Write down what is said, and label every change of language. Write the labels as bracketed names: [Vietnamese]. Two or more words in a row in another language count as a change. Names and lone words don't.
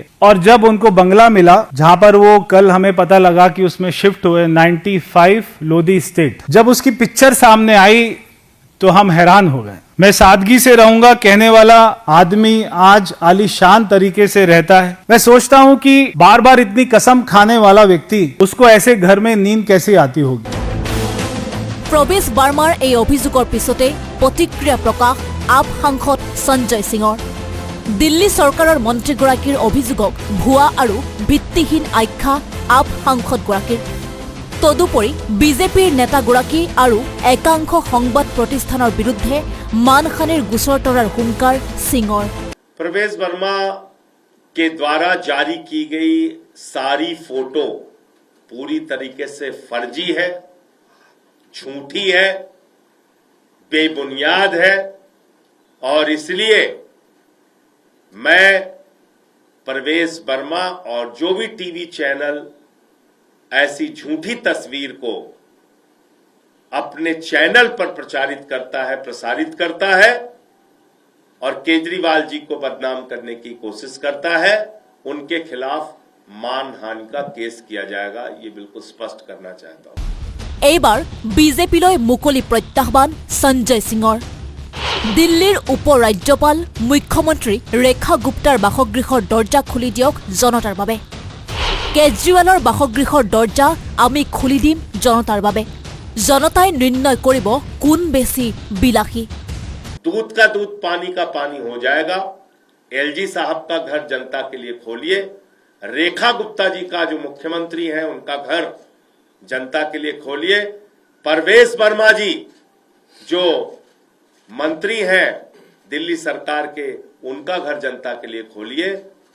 [Hindi] और जब उनको बंगला मिला, जहां पर वो कल हमें पता लगा कि उसमें शिफ्ट हुए 95 लोधी स्टेट, जब उसकी पिक्चर सामने आई तो हम हैरान हो गए। मैं सादगी से रहूंगा कहने वाला आदमी आज आलीशान तरीके से रहता है। मैं सोचता हूं कि बार बार इतनी कसम खाने वाला व्यक्ति, उसको ऐसे घर में नींद कैसे आती होगी। [Assamese] प्रवेश बार्मार এই অভিযোগৰ পিছতে প্ৰতিক্ৰিয়া প্ৰকাশ আপ সাংসদ সঞ্জয় সিঙৰ। দিল্লী চৰকাৰৰ মন্ত্ৰীগৰাকীৰ অভিযোগক ভুৱা আৰু ভিত্তিহীন আখ্যা আপ সাংসদগৰাকীৰ। তদুপৰি বিজেপিৰ নেতাগৰাকী আৰু একাংশ সংবাদ প্ৰতিষ্ঠানৰ বিৰুদ্ধে মানহানিৰ গোচৰ তৰাৰ হুংকাৰ সিঙৰ। [Hindi] प्रवेश वर्मा के द्वारा जारी की गई सारी फोटो पूरी तरीके से फर्जी है, झूठी है, बेबुनियाद है। और इसलिए मैं प्रवेश वर्मा और जो भी [English] TV channel [Hindi] ऐसी झूठी तस्वीर को अपने चैनल पर प्रचारित करता है, प्रसारित करता है और केजरीवाल जी को बदनाम करने की कोशिश करता है, उनके खिलाफ मानहानि का केस किया जाएगा, ये बिल्कुल स्पष्ट करना चाहता हूं। [Assamese] এইবাৰ বিজেপিলৈ মুকলি প্ৰত্যাহ্বান সঞ্জয় সিঙৰ। দিল্লীৰ উপ ৰাজ্যপাল মুখ্যমন্ত্ৰী ৰেখা গুপ্তাৰ বাসগৃহৰ দৰ্জা খুলি দিয়ক জনতাৰ বাবে। কেজৰিৱালৰ বাসগৃহৰ দৰ্জা আমি খুলি দিম জনতাৰ বাবে। জনতাই নিৰ্ণয় কৰিব কোন বেছি বিলাসী। [Hindi] दूध का दूध, पानी का पानी हो जाएगा। एलजी साहब का घर जनता के लिए खोलिए। रेखा गुप्ता जी का जो मुख्यमंत्री हैं, उनका घर जनता के लिए खोलिए। प्रवेश वर्मा जी जो मंत्री हैं दिल्ली सरकार के, उनका घर जनता के लिए खोलिए।